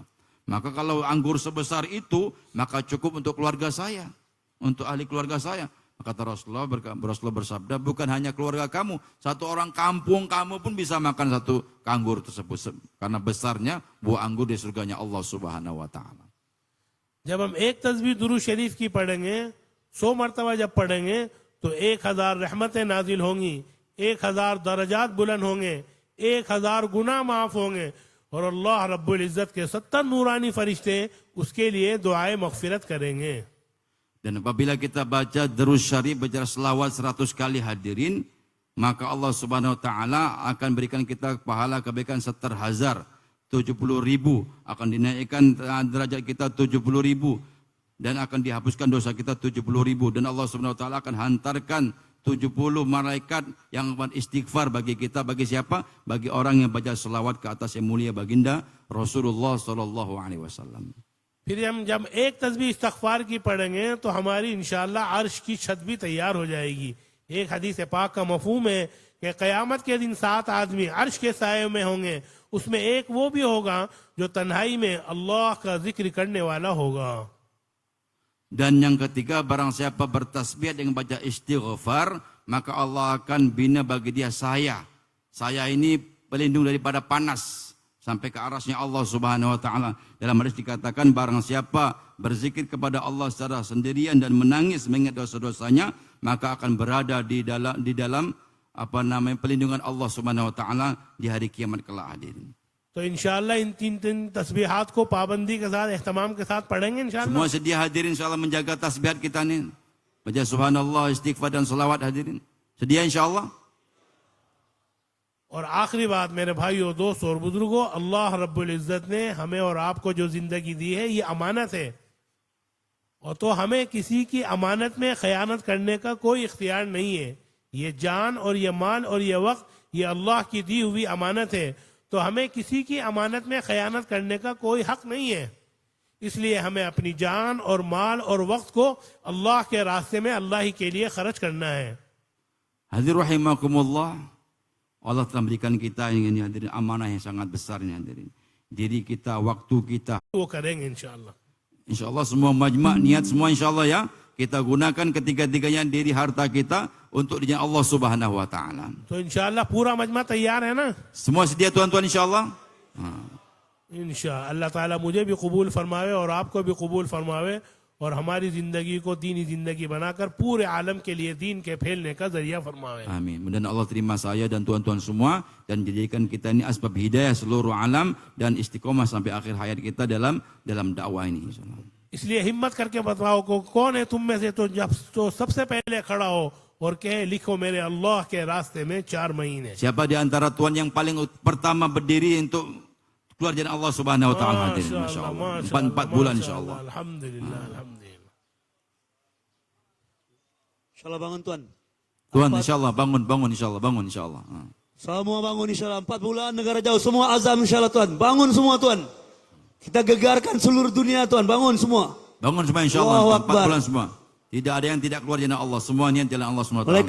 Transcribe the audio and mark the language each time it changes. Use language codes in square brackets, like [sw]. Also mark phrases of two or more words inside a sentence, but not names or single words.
[ms] Maka kalau anggur sebesar itu, maka cukup untuk keluarga saya, untuk ahli keluarga saya. Kata Rasulullah bersabda, bukan hanya keluarga kamu, satu orang kampung kamu pun bisa makan satu anggur tersebut, karena besarnya buah anggur di surganya Allah [ar] سبحانه وتعالى. [hi] जब हम एक तस्बीह दुरूद शरीफ की पढ़ेंगे, 100 मरतबा जब पढ़ेंगे तो 1000 रहमतें नाजिल होंगी, 1000 दरजात बुलंद होंगे, 1000 गुनाह माफ होंगे और [ar] الله رب العزة [hi] के 70 नूरानी फरिश्ते उसके लिए दुआए मगफिरत करेंगे. [ms] Dan apabila kita baca Durus Syarif, baca selawat 100 kali hadirin, maka Allah [ar] سبحانه وتعالى [ms] akan berikan kita pahala kebaikan 70,000, 70,000, akan dinaikkan derajat kita 70,000 dan akan dihapuskan dosa kita 70,000, dan Allah [ar] سبحانه وتعالى [ms] akan hantarkan 70 malaikat yang istighfar bagi kita, bagi siapa? Bagi orang yang baca selawat ke atas yang mulia baginda Rasulullah [ar] صلى الله عليه وسلم. [hi] फिर हम जब एक तस्बीह इस्तगफार की पढ़ेंगे तो हमारी इंशाअल्लाह अर्श की छत भी तैयार हो जाएगी। एक हदीस पाक का मफहूम है कि क़यामत के दिन 7 आदमी अर्श के साये में होंगे, उसमें एक वो भी होगा जो तन्हाई में अल्लाह का जिक्र करने वाला होगा। [ms] Dan yang ketiga, barang siapa bertasbih dengan baca istighfar, maka Allah akan bina bagi dia saya. Saya ini pelindung daripada panas sampai ke arasnya Allah [ar] سبحانه وتعالى. [ms] Dalam hadis dikatakan barang siapa berzikir kepada Allah secara sendirian dan menangis mengingat dosa-dosanya, maka akan berada di dalam pelindungan Allah [ar] سبحانه وتعالى [ms] di hari kiamat kelak hadirin. [hi] तो इंशाअल्लाह इन 3 तस्बीहात को पाबंदी के साथ एहतमाम के साथ पढ़ेंगे इंशाअल्लाह। [ms] Semua sedia hadirin insyaallah menjaga tasbihat kita nih. Baca subhanallah, istighfar dan salawat hadirin. Sedia insyaallah. [hi] और आखिरी बात मेरे भाइयों, दोस्तों और बुजुर्गों, [ar] الله رب العزة [hi] ने हमें और आपको जो जिंदगी दी है ये अमानत है, और तो हमें किसी की अमानत में खयानत करने का कोई इख्तियार नहीं है। ये जान और ये माल और ये वक्त ये अल्लाह की दी हुई अमानत है, तो हमें किसी की अमानत में खयानत करने का कोई हक नहीं है। इसलिए हमें अपनी जान और माल और वक्त को अल्लाह के रास्ते में अल्लाह ही के लिए खर्च करना है। [ms] Hadirin rahimakumullah, Allah telah berikan kita ini hadirin amanah yang sangat besar ini hadirin. Diri kita, waktu kita. [hi] वो करेंगे इंशाअल्लाह। [ms] Insyaallah semua majma' niat semua insyaallah ya. Kita gunakan ketiga-tiganya diri harta kita untuk dijalan Allah [ar] سبحانه وتعالى. [hi] तो इंशाअल्लाह पूरा मजमा तैयार है ना? [ms] Semua sedia tuan-tuan insyaallah? [hi] इंशाअल्लाह अल्लाह ताला मुझे भी कबूल फरमावे और आपको भी कबूल फरमावे, और हमारी जिंदगी को दीनी जिंदगी बनाकर पूरे आलम के लिए दीन के फैलने का जरिया फरमावे। [ms] Amin. Mudah Allah terima saya dan tuan-tuan semua dan jadikan kita ini asbab hidayah seluruh alam dan istiqomah sampai akhir hayat kita dalam dakwah ini insyaallah. [hi] इसलिए हिम्मत करके बताओ को कौन है तुम में से तो सबसे पहले खड़ा हो और कहे लिखो मेरे अल्लाह के रास्ते में 4 महीने। [ms] Siapa di antara tuan yang paling pertama berdiri untuk keluar jalan Allah [ar] سبحانه وتعالى [ms] hadirin masyaallah. 4 bulan insyaallah. Alhamdulillah, alhamdulillah. Insyaallah bangun tuan. Tuan insyaallah bangun insyaallah. Semua bangun insyaallah. 4 bulan negara jauh semua azam insyaallah tuan. Bangun semua tuan. Kita gegarkan seluruh dunia tuan. Bangun semua. Bangun semua insyaallah 4 bulan semua. Tidak ada yang tidak keluar jalan Allah. Semua niat jalan Allah Subhanahu wa taala.